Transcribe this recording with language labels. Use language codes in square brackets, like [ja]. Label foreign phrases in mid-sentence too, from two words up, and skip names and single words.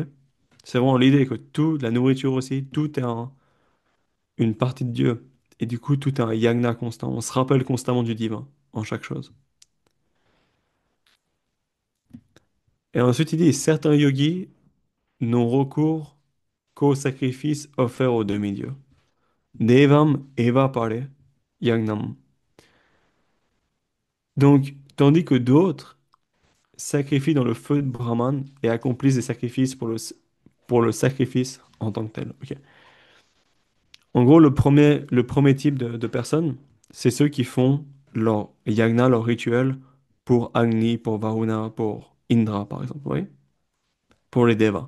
[fr] C'est vraiment l'idée que tout, la nourriture aussi, tout est une partie de Dieu. Et du coup, tout est un yagna constant. On se rappelle constamment du divin en chaque chose. Et ensuite, il dit, certains yogis n'ont recours qu'au sacrifice offert aux demi-dieux. [sa] देवम् एव परे यज्ञम्. [fr] Donc, tandis que d'autres sacrifient dans le feu de Brahman et accomplissent des sacrifices pour le sacrifice en tant que tel. Ok. En gros, le premier type de personnes, c'est ceux qui font leur yagna, leur rituel pour Agni, pour Varuna, pour Indra, par exemple, oui, pour les devas.